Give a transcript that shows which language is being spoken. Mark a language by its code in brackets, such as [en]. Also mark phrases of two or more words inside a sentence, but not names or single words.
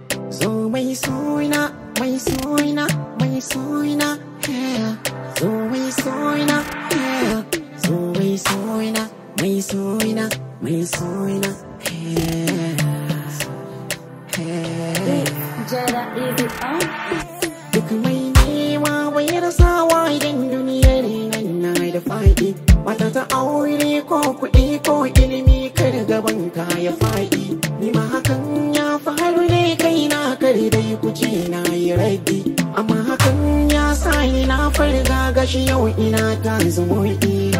[ha] Zo mai suna, mai suna, mai suna, yeah. Zo mai suna, yeah. Zo mai suna, mai suna, mai suna, yeah. [en] Yeah. Jada, is it on? [ha] Duk mai nema bai rasa wa idan duniyar nan na da faɗi. Mata ta aure ko kuɗi ko ilimi kar gaban ka ya faɗi. Ni ma hakan ya faru ne kaina kar dai ku ce na yi raddi. Amma hakan ya sa ni na farga gashi yau ina ta zumuɗi.